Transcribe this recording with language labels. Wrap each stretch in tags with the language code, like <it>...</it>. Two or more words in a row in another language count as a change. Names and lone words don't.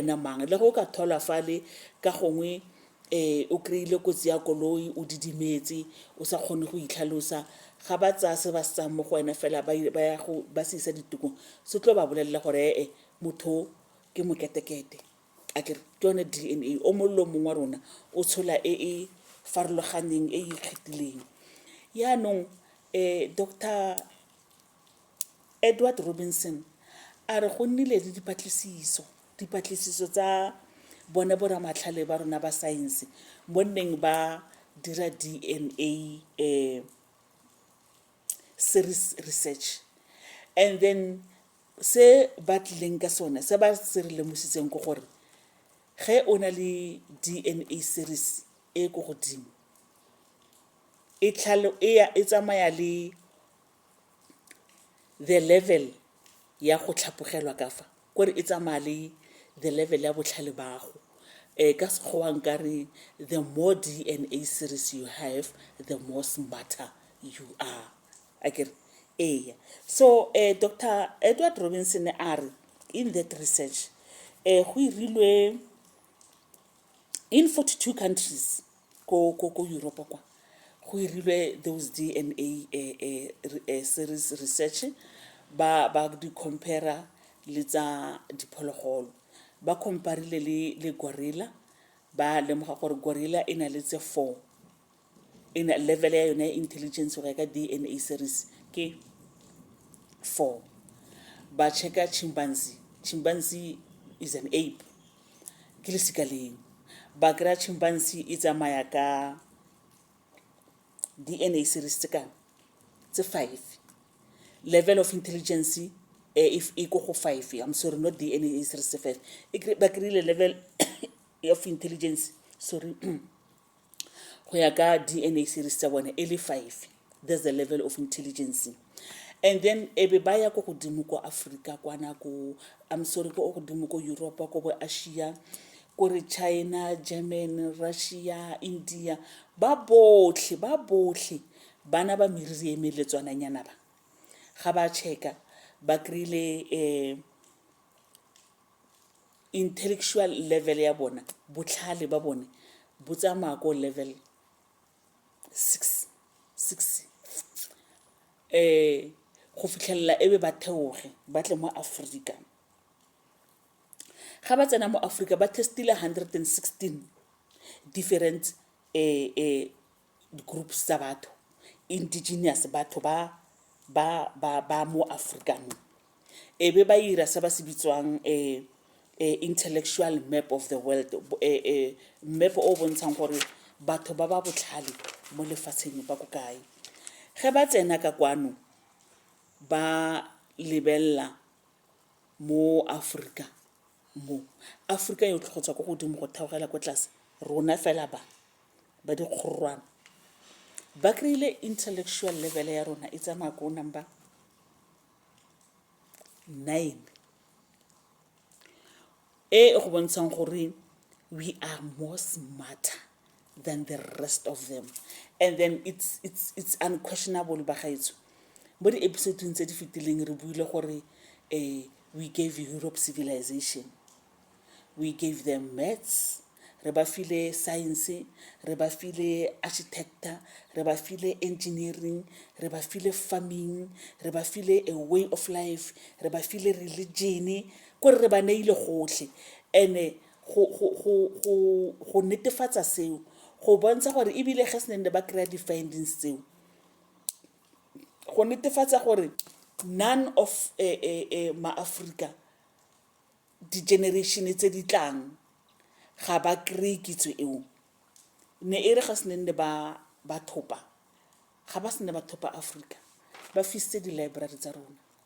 <tn>ena mang le go ka thola fale ka gongwe o kry-ile kotsi ya koloi o didimetse o sa kgone go itlhalosa ga ba tsaya se ba sa mo go wena fela ba se isa ditukong se tlo ba bolelela gore motho ke moketekete a ke yone DNA o mollo mong wa rona o tshola e farologaneng e ikgethileng yaanong Dr. Edward Robinson a re go nnile le dipatlisiso tsa bona boramatlhale ba rona ba science mo nneng ba dira DNA</tn> <en>series research and then</en> <tn>se ba tlileng ka sone se ba se re lemositseng go gore ge o na le</tn> <en>DNA series</en> <tn>e go godimo e tsamaya le</tn> <en>the level</en> <tn>ya go tlhapogelwa ka fa gore e tsamaya le</tn> <en>the level</en> <tn>ya botlhale bago ka sekgowa nkare</tn> <en>the more DNA series you have the more smarter you are so</en> <tn>Dr. Edward Robinson</tn> <en>are in that research</en> <tn>go irilwe</tn> <en>in 42 countries</en> <tn>ko Europe kwa go irilwe</tn> <en>those DNA series research</en> <tn>ba di compare le tsa diphologolo ba comparile le gorilla ba lemoga gore gorilla e na le tse 4</tn> <en>in a level</en> <tn>ya yone intelligence go ka</tn> <en>DNA series</en> <tn>ke 4 ba checka</tn> <en>chimpanzee is an ape</en> <tn>ke le sikaleng ba kra chimpanzee e tsamaya ka</tn> <en>DNA series tse 5 level of intelligence if equal to 5 I'm sorry not DNA series 5</en> <tn>ba krile</tn> <en>level of intelligence sorry</en> <tn>go ya ka</tn> <en>DNA series</en> <tn>tsa bone e le 5</tn> <en>there's the level of intelligence and then</en> <tn>ebe ba ya go godimo ko Africa kwana ko</tn> <en>I'm sorry</en> <tn>go godimo ko Europe ko bo Asia ko re China Germany Russia India ba botlhe bana ba meriri emeletswana nyana ba ga ba checka ba krile</tn> <en>intellectual level</en> <tn>ya bona botlhale ba bone bo tsamaya ko level 6 go fitlhella ebe ba theoge ba tle mo Africa ga ba tsena mo Africa ba testile 116</tn> <en>different groups</en> <tn>tsa batho indigenous batho ba mo Africa mo ebe ba ira se ba se bitswang</tn> <en>intellectual map of the world</en> <tn>map o bontshang gore batho ba botlhale mo lefatsheng ba go kae ge ba tsena ka kwano ba lebella mo Africa yo tlhotsa go godimo go theogela go tlase rona fela ba di kgorwana ba krile</tn> <en>intellectual level</en> <tn>ya rona e tsamaya ko number</tn> <en>9</en> <tn>go bontshang gore</tn> <en>we are more smarter than the rest of them and then it's unquestionable</en> <tn>ba gaetso mo di episode tse di fitileng re buile gore</tn> <en>we gave Europe civilization we gave them maths</en> <tn>re ba file science re ba file architecture re ba file engineering re ba file farming re ba file</tn> <en>a way of life</en> <tn>re ba file religion ko re ba neile gotlhe ene go netefatsa seo go bontsha gore e bile ge senende ba kry di findings tseo go netefatsa gore</tn> <en>none of</en> <tn>ma-Africa di generation tse di tlang ga ba kry kitso eo ne e re ga senende ba thopa ga ba sene ba thopa Africa ba fisitse di library tsa rona</tn>